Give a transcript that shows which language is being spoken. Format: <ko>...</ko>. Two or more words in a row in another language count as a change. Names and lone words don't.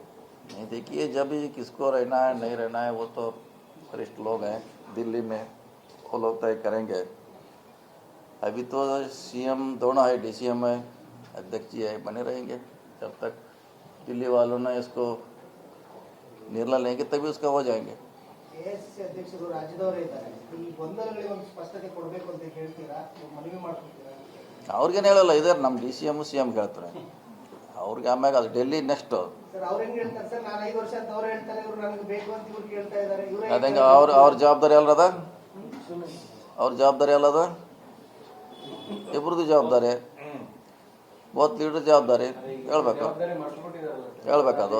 <hi>नहीं, देखिए, जब भी किसको रहना है नहीं रहना है वो तो वरिष्ठ लोग हैं दिल्ली में, वो लोग तय करेंगे। अभी तो CM दोनों है, DCM है, अध्यक्ष जी है, बने रहेंगे जब तक दिल्ली वालों ने इसको निर्णय लेंगे तभी उसका हो जाएंगे।</hi> <kn>AICC ಅಧ್ಯಕ್ಷರು ರಾಜ್ಯದವರೇ ಇದ್ದಾರೆ, ಈ ಗೊಂದಲಗಳಿಗೆ ಒಂದು ಸ್ಪಷ್ಟತೆ ಕೊಡಬೇಕು ಅಂತ ಹೇಳ್ತೀರಾ, ಮನವಿ ಮಾಡ್ಕೊತೀರಾ? ಅವ್ರಿಗೇನು ಹೇಳಲ್ಲ, ಇದಾರೆ ನಮ್ಮ DCM CM ಹೇಳ್ತಾರೆ. ಅವ್ರಿಗೆ ಆಮ್ಯಾಗ ಅದು ಡೆಲ್ಲಿ ನೆಕ್ಸ್ಟ್. ಸರ್ ಅವ್ರು ಹೆಂಗ್ ಹೇಳ್ತಾರೆ ಸರ್? ನಾನು 5 ವರ್ಷ ಅಂತ ಅವ್ರು ಹೇಳ್ತಾರೆ, ಇವ್ರು ನನಗೆ ಬೇಕು ಅಂತ ಇವ್ರು ಕೇಳ್ತಾ ಇದ್ದಾರೆ. ಅದಂಗೆ ಅವ್ರ ಜವಾಬ್ದಾರಿ ಅಲ್ಲದ, ಅವ್ರ ಜವಾಬ್ದಾರಿ ಅಲ್ಲದ, ಇಬ್ರದ್ದು ಜವಾಬ್ದಾರಿ,</kn> <en>both leader</en> <kn>ಜವಾಬ್ದಾರಿ ಹೇಳ್ಬೇಕದು.</kn>